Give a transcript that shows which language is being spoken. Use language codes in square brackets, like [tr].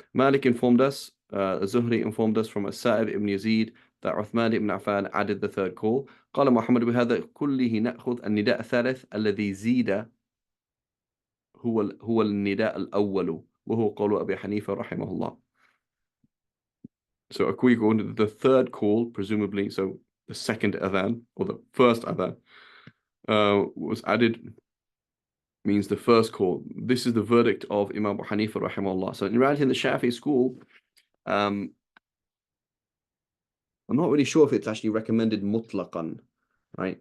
[en] Malik informed us, Zuhri informed us from As-Sa'ib ibn Yazid that Uthman ibn Affan added the third call. [ar] قال محمد بهذا كله نأخذ النداء الثالث الذي زيد هو النداء الأول وهو قول أبي حنيفة رحمه الله. [en] So according to the third call, presumably, so the second adhan or the first adhan was added, means the first call. This is the verdict of Imam Abu Hanifa rahimahullah. So in reality, in the Shafi'i school, I'm not really sure if it's actually recommended mutlaqan, right?